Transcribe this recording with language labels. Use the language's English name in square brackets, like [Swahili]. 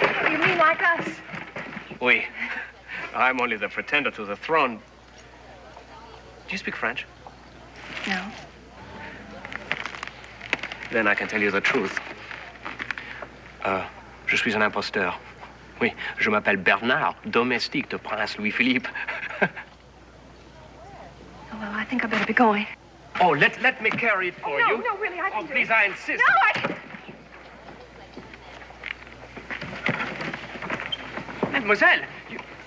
[English] You mean like us? [French] Oui. [English] I'm only the pretender to the throne. Do you speak French? No. Then I can tell you the truth. [French] Je suis un imposteur. Oui, je m'appelle Bernard, domestique de Prince Louis-Philippe. [English] Oh, well, I think I better be going. Oh, let me carry it for you. No, really, I can Oh, do please, it. I insist. No, I... Mademoiselle, you...